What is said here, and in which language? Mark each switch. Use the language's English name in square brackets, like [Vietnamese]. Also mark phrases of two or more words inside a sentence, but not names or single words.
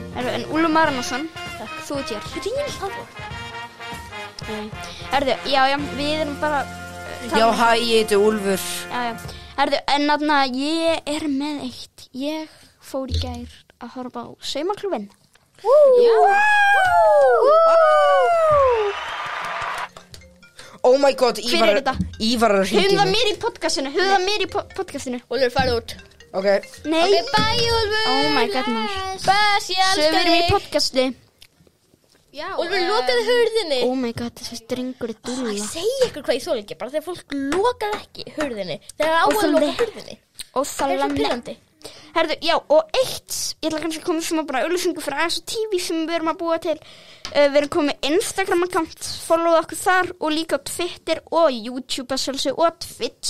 [Icelandic] En Úlfur Marinósson, þú ert hér. Grín hlaðvarp. Herðu, já, við erum bara... Já, hæ, ég heiti Úlfur. Já. Herðu, en þarna, ég er með eitt. Ég fór í gær að horfa á Saumaklúbbinn. [English] Oh my god, [Icelandic] Hver er þetta? Ívar er að hringja í Höfum það mig. mér í podcastinu. Úlfur, farðu út. Ok. Nei. [English] Ok, bye, Úlfur. Oh my god, [Icelandic] maður. Bæs, ég Svo við elskar erum í þig. podcasti. Úlfur, lokaðu hurðinni. [English] Oh my god, [Icelandic] þessi drengur er Ég dúlla. segi ykkur hvað ég þoli ekki, bara þegar fólk lokar ekki hurðinni. Þegar á Og að það loka le- hurðinni. Og Það er það svo lemni. pirrandi. Herðu, já, og eitt, ég ætla kannski að koma sem bara auglýsingu fyrir ASO TV sem við erum að búa til. Við erum komið Instagram-account, followðu okkur þar og líka á Twitter og YouTube að sjálfsög og Twitch.